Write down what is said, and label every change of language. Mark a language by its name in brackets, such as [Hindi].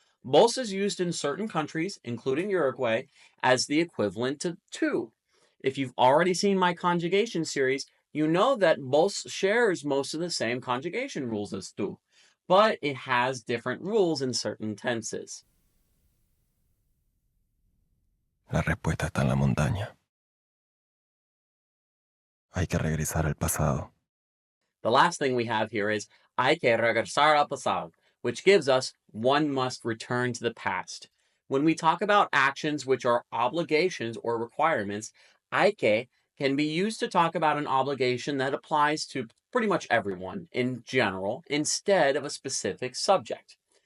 [English] Vos is used in certain countries, including Uruguay, as the equivalent to tu. If you've already seen my conjugation series, you know that vos shares most of the same conjugation rules as tu, but it has different rules in certain tenses. [Spanish] La respuesta está en la montaña. Hay que regresar al pasado. [English] The last thing we have here is [Spanish] hay que regresar al pasado, [English] which gives us one must return to the past. When we talk about actions which are obligations or requirements, hay que can be used to talk about an obligation that applies to pretty much everyone in general instead of a specific subject.